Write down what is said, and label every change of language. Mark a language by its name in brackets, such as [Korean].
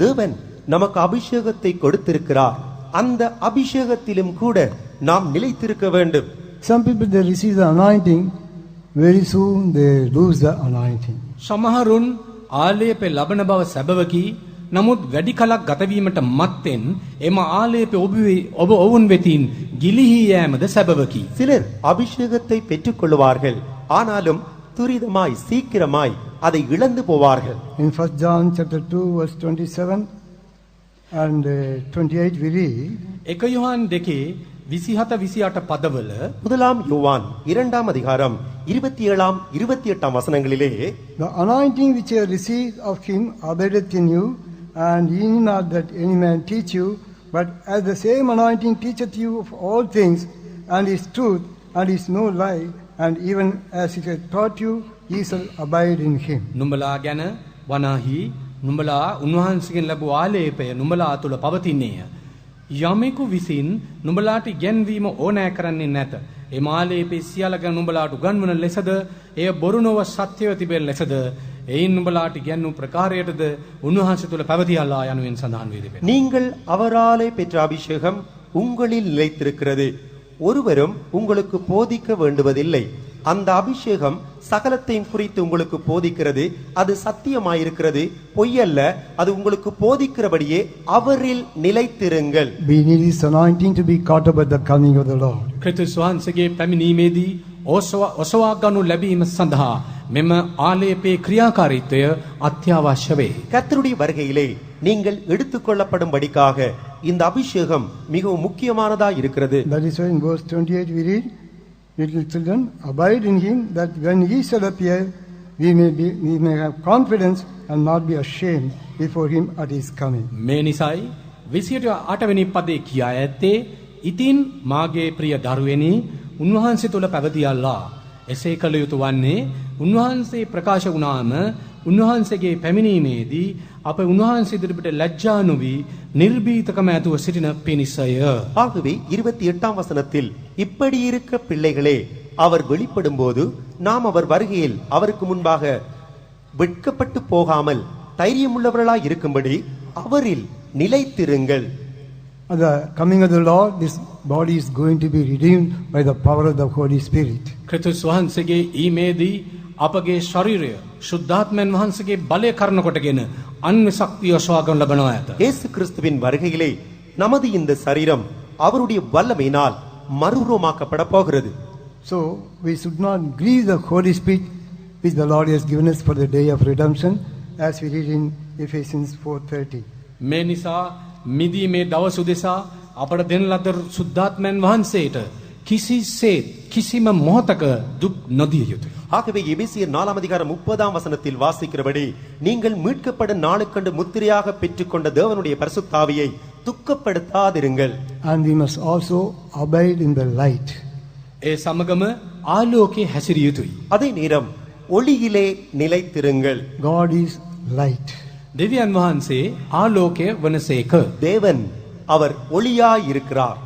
[Tamil] தேவன் நமக்கு அபிஷேகத்தை கொடுத்திருக்கிறார். அந்த அபிஷேகத்திலும் கூட நாம் நிலைத்திருக்க வேண்டும். [English] Some people, they receive the anointing, very soon they lose the anointing. [Sinhala] සමහරුන් ආලේපය ලබන බව සැබවකි. නමුත් වැඩි කලක් ගතවීමට මත්තෙන් එම ආලේපය ඔබ ඔවුන් වෙතින් ගිලිහී යෑමද සැබවකි. [Tamil] சிலர் அபிஷேகத்தை பெற்றுக்கொள்வார்கள், ஆனாலும் துரிதமாய் சீக்கிரமாய் அதை இழந்து போவார்கள். [English] In 1 John chapter 2 verse 27 and 28 we read, [Sinhala] 1 யோவான் 2:27-28 පදවල [Tamil] முதலாம் யோவான் 2ஆம் அதிகாரம் 27ஆம் 28ஆம் வசனங்களிலே [English] the anointing which you have received of him abideth in you, and ye need not that any man teach you, but as the same anointing teacheth you of all things, and is truth, and is no lie, and even as it hath taught you, ye shall abide in him. [Sinhala] නුඹලා ගැන වනාහි නුඹලා උන්වහන්සේගෙන් ලැබූ ආලේපය නුඹලා තුල පවතින්නේය. යමෙකු විසින් නුඹලාට ඉගැන්වීම ඕනෑ කරන්නේ නැත. ඒ ආලේපේ සියල්ල ගැන නුඹලාට උගන්වන ලෙසද එය බොරු නොව සත්‍යව තිබෙන ලෙසද එයින් නුඹලාට ඉගැන්වූ ප්‍රකාරයටද උන්වහන්සේ තුල පැවතියල්ලා යනුවෙන් සඳහන් වේ තිබෙනවා. [Tamil] நீங்கள் அவராலே பெற்ற அபிஷேகம் உங்களில் நிலைத்திருக்கிறது. ஒருவரும் உங்களுக்கு போதிக்க வேண்டுவதில்லை. அந்த அபிஷேகம் சகலத்தையும் குறித்து உங்களுக்கு போதிக்கிறது. அது சத்தியமாயிருக்கிறது, பொய்யல்ல. அது உங்களுக்கு போதிக்கிறபடியே அவரில் நிலைத்திருங்கள். [English] We need this anointing to be caught up at the coming of the Lord. [Sinhala] ක්‍රිස්තුස් වහන්සේගේ පැමිණීමේදී ඔසවා ගනු ලැබීම සඳහා මෙම ආලේපේ ක්‍රියාකාරීත්වය අත්‍යවශ්‍ය වේ. [Tamil] கர்த்தருடைய வருகையிலே நீங்கள் எடுத்துக்கொள்ளப்படும்படிக்காக இந்த அபிஷேகம் மிகவும் முக்கியமானதா இருக்கிறது. [English] That is why in verse 28 we read, little children, abide in him, that when he shall appear, we may have confidence and not be ashamed before him at his coming. [Sinhala] මේ නිසයි 28 වෙනි පදේ කියා ඇත්තේ ඉතින් මාගේ ප්‍රිය දරුවනි උන්වහන්සේ තුල පැවතියල්ලා. එසේ කළ යුතු වන්නේ උන්වහන්සේ ප්‍රකාශ වුණාම උන්වහන්සේගේ පැමිණීමේදී අප උන්වහන්සේ ඉදිරියට ලැජ්ජා නොවි නිර්භීතකම ඇතුව සිටින පිණිසය. [Tamil] ஆகவே 28ஆம் வசனத்தில் இப்படி இருக்க பிள்ளைகளே, அவர் வெளிப்படும்போது நாம் அவர் வருகையில் அவருக்கு முன்பாக வெட்கப்பட்டு போகாமல் தைரியமுள்ளவர்களாய் இருக்கும்படி அவரில் நிலைத்திருங்கள். [English] At the coming of the Lord, this body is going to be redeemed by the power of the Holy Spirit. [Sinhala] ක්‍රිස්තුස් වහන්සේගේ ඊමේදී අපගේ ශරීරය ශුද්ධාත්මයන් වහන්සේගේ බලය කරන කොටගෙන අන්‍ය ශක්තිය සොයාගන්න ලබනවා ඇත. [Tamil] இயேசு கிறிஸ்துவின் வருகையிலே நமது இந்த சரீரம் அவருடைய வல்லமையினால் மறுரூபமாக்கப்பட போகிறது. [English] So we should not grieve the Holy Spirit which the Lord has given us for the day of redemption, as we read in Ephesians 4:30. [Sinhala] මේ නිසා මිදීමේ දවස උදෙසා අපට දෙන ලද සුද්ධාත්මයන් වහන්සේට කිසිසේත් කිසිම මොහතක දුක් නොදිය යුතුය. [Tamil] ஆகவே எபேசியர் 4 அதிகாரம் 30 வசனத்தில் வாசிக்கிறபடி நீங்கள் மீட்கப்படும் நாளுக்கண்டு முத்திரையாக பெற்றுக்கொண்ட தேவனுடைய பரிசுத்தாவியை துக்கப்படுத்தாதிருங்கள். [English] And we must also abide in the light. [Sinhala] ඒ සමගම ආලෝකයේ හැසිරිය යුතුයි. [Tamil] அதே நேரம் ஒளியிலே நிலைத்திருங்கள். [English] God is light. [Sinhala] දෙවියන් වහන්සේ ආලෝකය වනසේක. [Tamil] தேவன் அவர் ஒளியாய் இருக்கிறார்.